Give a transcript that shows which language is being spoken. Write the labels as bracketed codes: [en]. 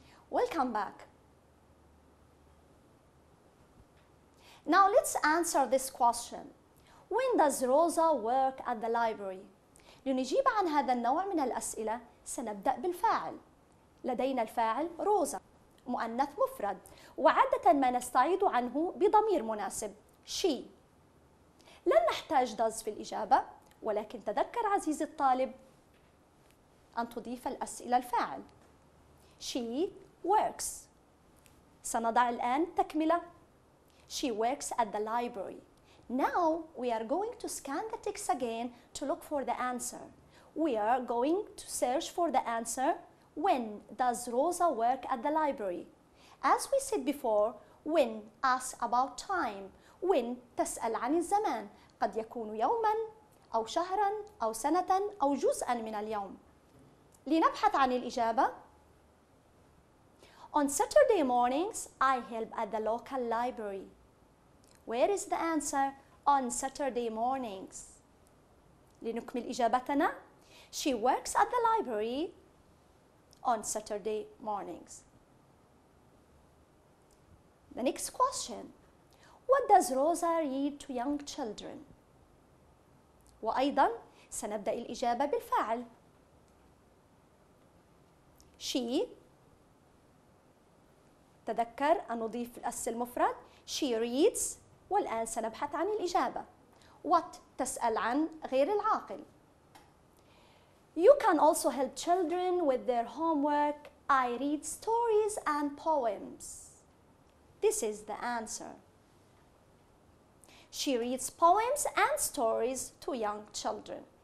[en] Welcome back. Now let's answer this question. When does Rosa work at the library? [ar] لنجيب عن هذا النوع من الأسئلة سنبدأ بالفاعل. لدينا الفاعل روزا، مؤنث مفرد، وعادة ما نستعيض عنه بضمير مناسب she. لن نحتاج does في الإجابة، ولكن تذكر عزيزي الطالب أن تضيف الأسئلة الفاعل. [en] She works. [ar] سنضع الآن تكملة. [en] She works at the library. Now we are going to scan the text again to look for the answer. We are going to search for the answer. When does Rosa work at the library? As we said before, when asks about time. [ar] When تسأل عن الزمان. قد يكون يوما أو شهرا أو سنة أو جزءا من اليوم. لنبحث عن الإجابة. [en] On Saturday mornings, I help at the local library. Where is the answer? On Saturday mornings. [ar] لنكمل إجابتنا. [en] She works at the library on Saturday mornings. The next question. What does Rosa read to young children? [ar] وأيضا سنبدأ الإجابة بالفعل. [en] She. [ar] نتذكر أن نضيف الأس المفرد [en] she reads، [ar] والآن سنبحث عن الإجابة. what تسأل عن غير العاقل. [en] You can also help children with their homework. I read stories and poems. This is the answer. She reads poems and stories to young children.